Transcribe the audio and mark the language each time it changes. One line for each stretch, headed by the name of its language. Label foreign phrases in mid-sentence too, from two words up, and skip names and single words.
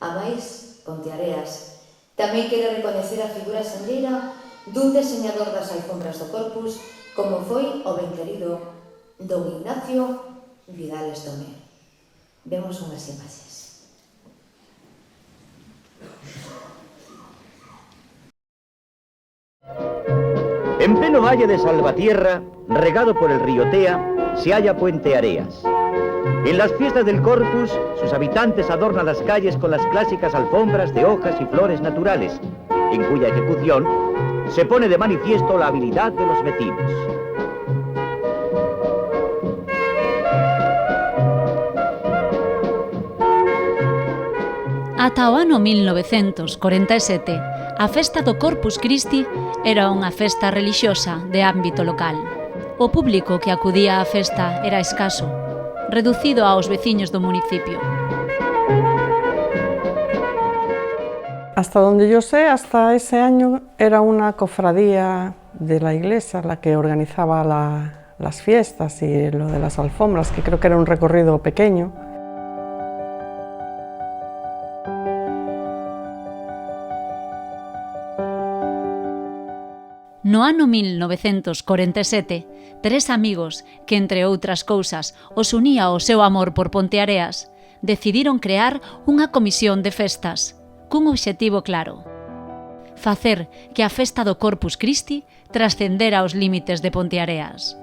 Galician: A máis, Ponteareas tamén quere recoñecer a figura senlleira dun deseñador das alfombras do Corpus como foi o ben querido don Ignacio Vidal Estomé. Vemos unhas imaxes.
Spanish: En pleno valle de Salvatierra, regado por el río Tea, se halla Puente Areas. En las fiestas del Corpus, sus habitantes adornan las calles con las clásicas alfombras de hojas y flores naturales, en cuya ejecución se pone de manifiesto la habilidad de los vecinos.
Galician: Ata o ano 1947, a festa do Corpus Christi era unha festa relixiosa de ámbito local. O público que acudía á festa era escaso, reducido aos veciños do municipio.
Spanish: Hasta donde yo sé, hasta ese año era una cofradía de la iglesia la que organizaba las fiestas y lo de las alfombras, que creo que era un recorrido pequeño.
Galician: No ano 1947, 3 amigos, que entre outras cousas os unía o seu amor por Ponteareas, decidiron crear unha comisión de festas, cun obxectivo claro: facer que a festa do Corpus Christi trascendera os límites de Ponteareas.